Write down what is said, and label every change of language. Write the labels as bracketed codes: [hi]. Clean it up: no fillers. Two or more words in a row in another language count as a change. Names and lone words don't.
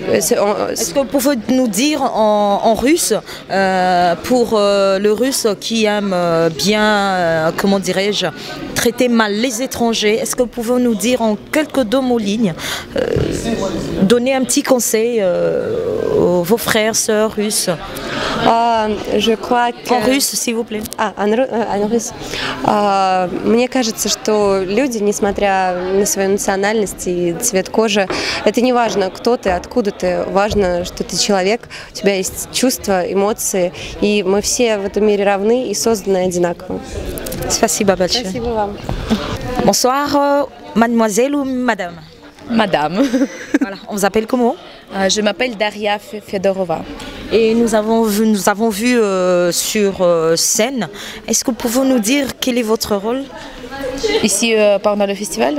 [fr] Est-ce que vous pouvez nous dire en russe, pour le russe qui aime bien, comment dirais-je, traiter mal les étrangers, est-ce que vous pouvez nous dire en quelques deux mots lignes, donner un petit conseil vos frères, sœurs russes? Je crois que... En russe, s'il vous plaît. En russe. [ru] Мне кажется, что люди, несмотря на свою национальность и цвет кожи, это не важно, кто ты, откуда ты, важно, что ты человек, у тебя есть чувства, эмоции, и мы все в этом мире равны и созданы одинаково. Спасибо большое. Спасибо вам. [fr] Bonsoir, mademoiselle ou madame? Madame. Voilà. On vous appelle comment? Je m'appelle Daria Fedorova. Et nous avons vu sur scène. Est-ce que vous pouvez nous dire quel est votre rôle? Ici, pendant le festival?